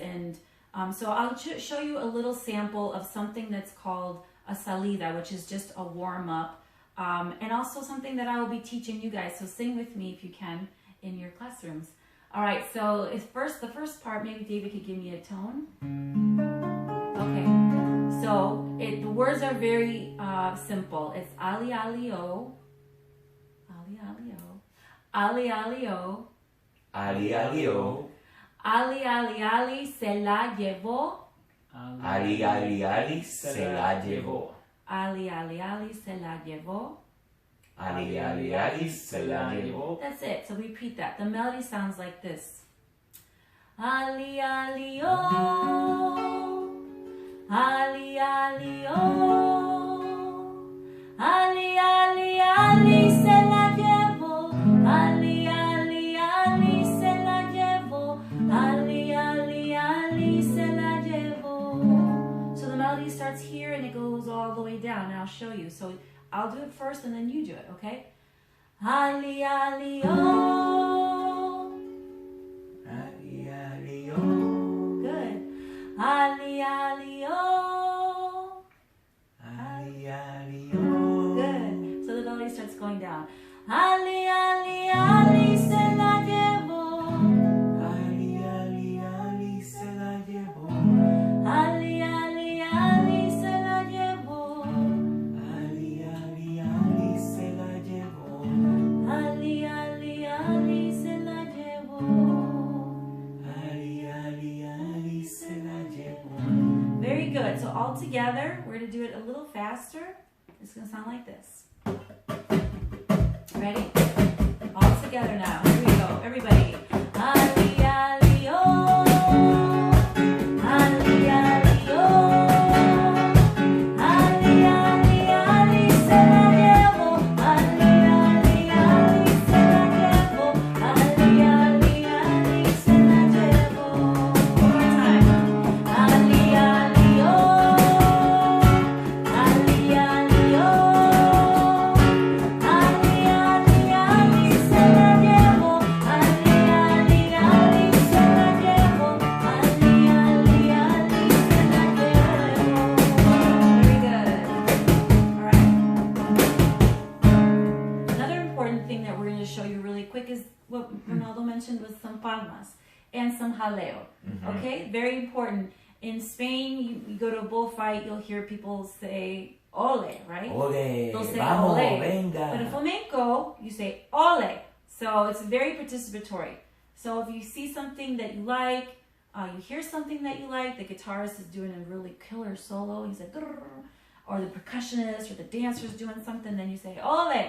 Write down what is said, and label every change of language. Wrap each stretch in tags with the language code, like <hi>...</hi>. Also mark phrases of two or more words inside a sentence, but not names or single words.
<en>And so I'll show you a little sample of something that's called a salida, which is just a warm-up, and also something that I will be teaching you guys. So sing with me if you can in your classrooms. All right, so the first part, maybe David could give me a tone. Okay, so the words are very simple.</en> <es>It's ali ali o, ali ali o, ali ali o, Ali ali o, ali ali ali se la llevó, ali ali ali se la llevó, ali ali ali se la llevó. ali ali ali se la llevó.</es> <en>That's it. So repeat that. The melody sounds like this.</en> <es>Ali ali o, ali ali o, ali ali ali se la llevó, ali ali ali se la llevó, ali ali ali se la llevó.</es> <en>So the melody starts here and it goes all the way down. And I'll show you. So I'll do it first and then you do it, okay?</en> <es>Ali ali o, Ali ali o, good. Ali ali o, ali ali o,</es> <en>good. So the melody starts going down.</en> <es>Ali ali ali se la llevó, ali ali ali se la llevó, ali ali ali se la llevó, ali ali ali se la llevó, ali ali ali se la llevó. ali ali ali se la llevó.</es> <en>Very good. So all together, we're going to do it a little faster. It's going to sound like this. Ready? All together now. Here we go. Everybody.</en> <es>Ali, ali, oh. Ali, ali, oh. Ali, ali, ali, se la llevo. Ali, ali, ali, se la llevo. Ali, ali, ali, se la llevo.</es> <en>One more time.</en> <es>Ali, ali, oh. Ali, ali, oh. Ali, ali, ali, se la llevo. Ali, ali, ali, se la llevo. Ali, ali, ali, se la llevo.</es> <en>Very good. All right. Another important thing that we're going to show you really quick is what Ronaldo mentioned was some palmas and some jaleo. Okay, very important. In Spain, you go to a bullfight, you'll hear people say ole, right? Ole, They'll say vamos, ole. venga. But in flamenco, you say ole. So it's very participatory. So if you see something that you like, you hear something that you like, the guitarist is doing a really killer solo, he's like, "Grrr," or the percussionist or the dancer's doing something, then you say ole.</en>